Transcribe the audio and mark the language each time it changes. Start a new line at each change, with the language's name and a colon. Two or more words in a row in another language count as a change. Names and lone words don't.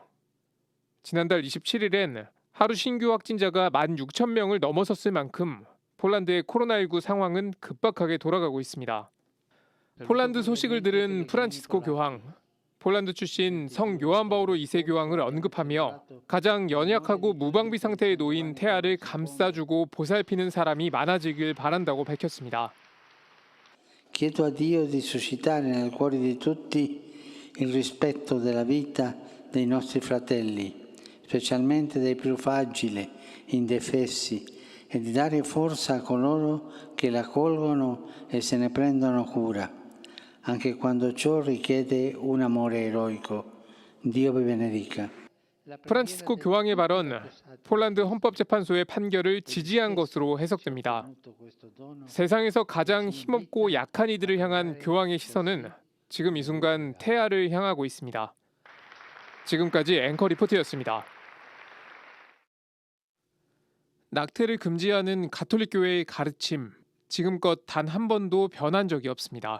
Korean: 지난달 27일엔 하루 신규 확진자가 16,000명을 넘어섰을 만큼 폴란드의 코로나19 상황은 급박하게 돌아가고 있습니다. 폴란드 소식을 들은 프란치스코 교황, 폴란드 출신 성 요한 바오로 2세 교황을 언급하며 가장 연약하고 무방비 상태에 놓인 태아를 감싸주고 보살피는 사람이 많아지길 바란다고 밝혔습니다.
Italian: Chiedo a Dio di suscitare nel cuore di tutti il rispetto della vita dei nostri fratelli, specialmente dei più fragili, indefessi, e di dare forza a coloro che la colgono e se ne prendono cura, anche quando ciò richiede un amore eroico. Dio vi benedica.
Korean: 프란치스코 교황의 발언, 폴란드 헌법재판소의 판결을 지지한 것으로 해석됩니다. 세상에서 가장 힘없고 약한 이들을 향한 교황의 시선은 지금 이 순간 태아를 향하고 있습니다. 지금까지 앵커 리포트였습니다. 낙태를 금지하는 가톨릭 교회의 가르침, 지금껏 단 한 번도 변한 적이 없습니다.